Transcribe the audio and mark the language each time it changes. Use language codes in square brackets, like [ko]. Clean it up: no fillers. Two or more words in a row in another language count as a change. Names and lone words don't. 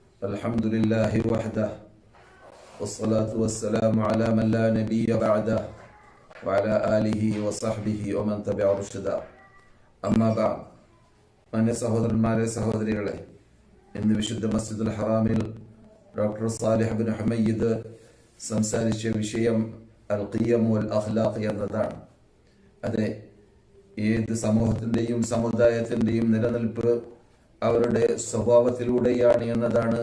[ar] الحمد لله وحده والصلاة والسلام على من لا نبي بعده وعلى آله وصحبه ومن تبع رشدا أما بعد [ml] മാന്യ സഹോദരന്മാരെ സഹോദരികളെ, ഇന്ന് വിശുദ്ധ മസ്ജിദുൽ ഹറാമിൽ ഡോക്ടർ സാലിഹ് ബിൻ ഹുമയ്യിദ് സംസാരിച്ച വിഷയം [ar] القيم والأخلاق [ml] എന്നതാണ്. അതെ, ഏത് സമൂഹത്തിൻ്റെയും സമുദായത്തിൻ്റെയും നിലനിൽപ്പ് അവരുടെ സ്വഭാവത്തിലൂടെയാണ് എന്നതാണ്.